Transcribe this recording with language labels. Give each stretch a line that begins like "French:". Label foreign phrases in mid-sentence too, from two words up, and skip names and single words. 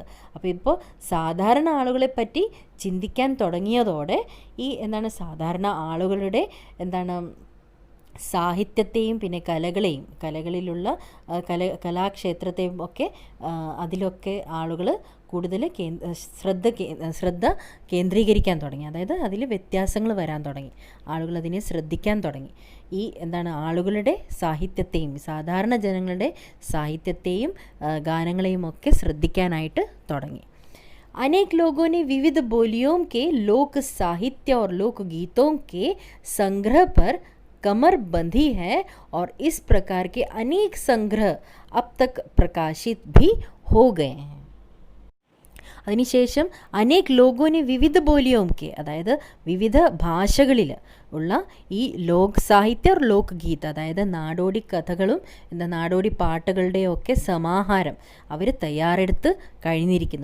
Malayalam: അപ്പോൾ ഇപ്പോൾ സാധാരണ ആളുകളെപ്പറ്റി ചിന്തിക്കാൻ തുടങ്ങിയതോടെ ഈ സാധാരണ ആളുകളുടെ സാഹിത്യത്തെയും പിന്നെ കലകളിലുള്ള കലാക്ഷേത്രത്തെയും ഒക്കെ അതിലൊക്കെ ആളുകൾ കൂടുതൽ ശ്രദ്ധ കേന്ദ്രീകരിക്കാൻ തുടങ്ങി. അതായത് അതിൽ വ്യത്യാസങ്ങൾ വരാൻ തുടങ്ങി, ആളുകൾ അതിനെ ശ്രദ്ധിക്കാൻ തുടങ്ങി. ഈ ആളുകളുടെ സാഹിത്യത്തെയും സാധാരണ ജനങ്ങളുടെ സാഹിത്യത്തെയും ഗാനങ്ങളെയും ഒക്കെ ശ്രദ്ധിക്കാനായിട്ട് തുടങ്ങി.
Hindi: अनेक लोगों ने विविध बोलियों के लोक साहित्य और लोक गीतों के संग्रह पर कमर बंधी है और इस प्रकार के अनेक संग्रह अब तक प्रकाशित भी हो गए हैं.
Malayalam: അതിനുശേഷം
Hindi: अनेक लोगों ने विविध बोलियों के,
Malayalam: അതായത് വിവിധ ഭാഷകളിൽ ഉള്ള ഈ
Hindi: लोक साहित्य और लोक गीत,
Malayalam: അതായത് നാടോടി കഥകളും നാടോടി പാട്ടുകളുടെയൊക്കെ സമാഹാരം അവർ തയ്യാറെടുത്ത് കഴിഞ്ഞിരിക്കുന്നു.